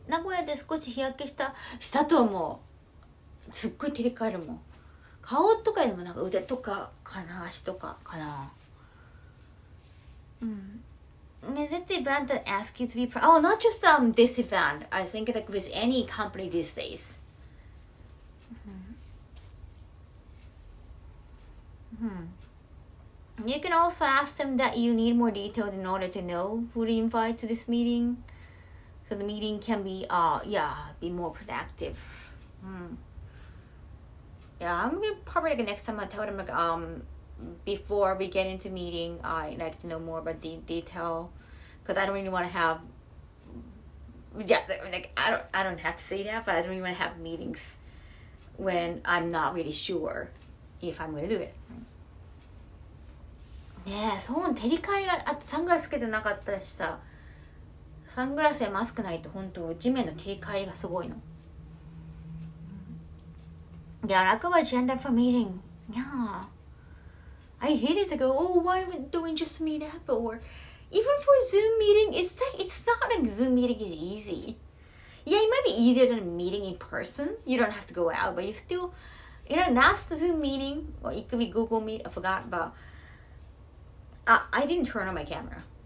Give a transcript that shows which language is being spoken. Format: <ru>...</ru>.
<ja>名古屋で少し日焼けしたと思う。すっごい照り返るもん。顔とかよりもなんか腕とかかな、足とかかな。</ja> <en>Is it the event that asks you to be oh, not just this event. I think like with any company these days. You can also ask them that you need more details in order to know who to invite to this meeting. So the meeting can be be more productive. Yeah, I'm gonna probably like next time I tell them like before we get into meeting, I like to know more about the detail, because I don't really want to have like I don't have to say that, but I don't really want to have meetings when I'm not really sure if I'm gonna do it.</en> <ja>ねえ、そう照り返りがあとサングラスつけてなかったしさ、サングラスやマスクないと本当地面の照り返りがすごいの。</ja> <en>Yeah, I go agenda for meeting. Yeah. I hate it to go, oh, why are we doing just meet up? Or even for Zoom meeting, it's not like Zoom meeting is easy. Yeah, it might be easier than a meeting in person. You don't have to go out, but you still, last Zoom meeting, or it could be Google Meet, I forgot, but I didn't turn on my camera.</en>